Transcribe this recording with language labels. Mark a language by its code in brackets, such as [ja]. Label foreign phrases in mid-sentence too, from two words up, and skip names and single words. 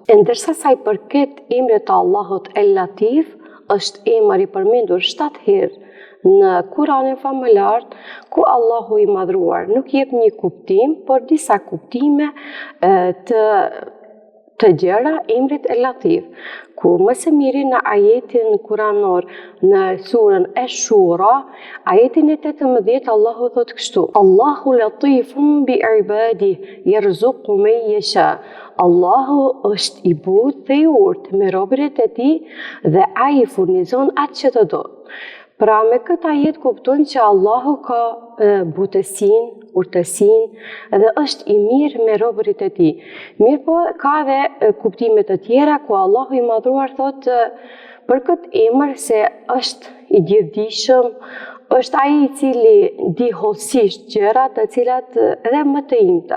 [sq] Ndërsa sa I përket emrit të Allahut El Latif, është emër I përmendur 7 herë në Kuranin famëlar, ku Allahu I madhruar nuk jep një kuptim, por disa kuptime të gjëra emrit El Latif, ku më së miri në ajetin kuranor në surën Ash-Shura, ajetin e 18, Allahu thot kështu: [ar] الله لطيف بعباده يرزق من يشاء. [sq] Allahu është I butë dhe I urtë me robërit e tij dhe ai furnizon atë që të do. Pra me këtë ajet kuptojmë që Allahu ka butësinë, urtësinë dhe është I mirë me robërit e tij. Mirëpo ka edhe kuptime të tjera ku Allahu I madhruar thotë për këtë emër se është I gjithdijshëm, është ai I cili di hollësisht gjëra të cilat edhe më të imta.